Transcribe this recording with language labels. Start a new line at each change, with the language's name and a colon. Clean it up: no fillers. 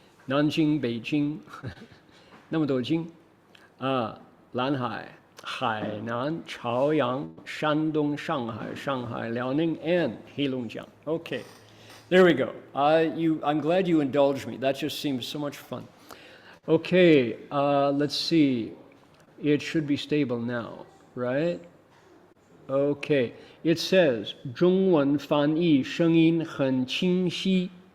Chinese: 南京、北京，那么多京，南海、海南、朝阳、山东、上海、辽宁 and 黑龙江.
English: Okay, there we go. I'm glad you indulged me. That just seems so much fun. Okay, let's see. It should be stable now, right? Okay, it says
Chinese: 中文翻译声音很清晰.